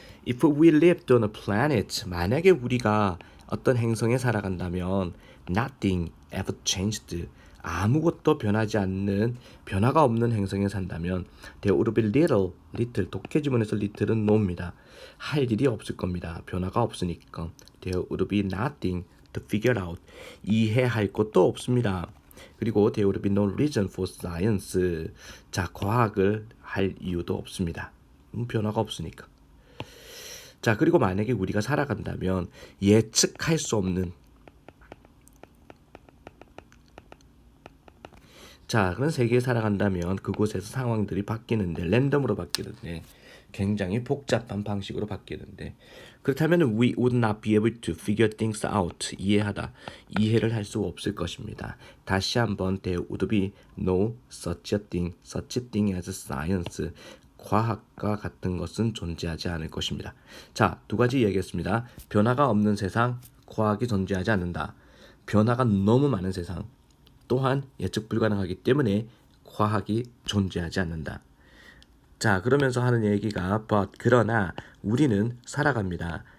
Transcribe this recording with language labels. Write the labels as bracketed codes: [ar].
[en] If we lived on a planet, [ko] 만약에 우리가 어떤 행성에 살아간다면 [en] nothing ever changed. [ko] 아무것도 변하지 않는 변화가 없는 행성에 산다면 [en] there would be little [ko] 독해지문에서 little은 no입니다. 할 일이 없을 겁니다. 변화가 없으니까 [en] there would be nothing to figure out. [ko] 이해할 것도 없습니다. [en] 그리고 there would be no reason for science. [ko] 자, 과학을 할 이유도 없습니다. 변화가 없으니까. 자, 그리고 만약에 우리가 살아간다면 예측할 수 없는 자, 그런 세계에 살아간다면 그곳에서 상황들이 바뀌는데 랜덤으로 바뀌는데 굉장히 복잡한 방식으로 바뀌는데 그렇다면 [en] we would not be able to figure things out. [ko] 이해를 할 수 없을 것입니다. 다시 한번 [en] there would be no such a thing as science. [ko] 과학과 같은 것은 존재하지 않을 것입니다. 자, 두 가지 얘기했습니다. 변화가 없는 세상, 과학이 존재하지 않는다. 변화가 너무 많은 세상, 또한 예측 불가능하기 때문에 과학이 존재하지 않는다. 자, 그러면서 하는 얘기가 그러나 우리는 살아갑니다.